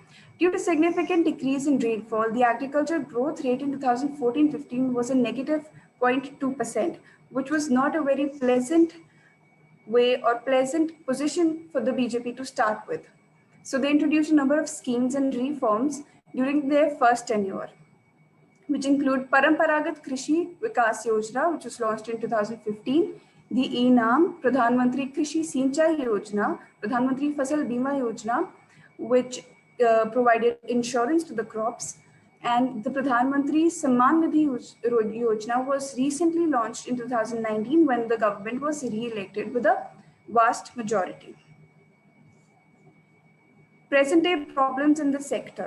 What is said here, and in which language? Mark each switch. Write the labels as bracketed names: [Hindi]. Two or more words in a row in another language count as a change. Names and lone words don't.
[English] Due to significant decrease in rainfall, the agriculture growth rate in 2014-15 was a negative 0.2%, which was not a very pleasant way or pleasant position for the BJP to start with. So they introduced a number of schemes and reforms during their first tenure, which include Paramparagat Krishi Vikas Yojana, which was launched in 2015, the ENAM, Pradhan Mantri Krishi Sinchai Yojana, Pradhan Mantri Fasal Bima Yojana, which provided insurance to the crops, and the Pradhan Mantri Samman Nidhi Yojana was recently launched in 2019 when the government was re-elected with a vast majority. Present-day problems in the sector.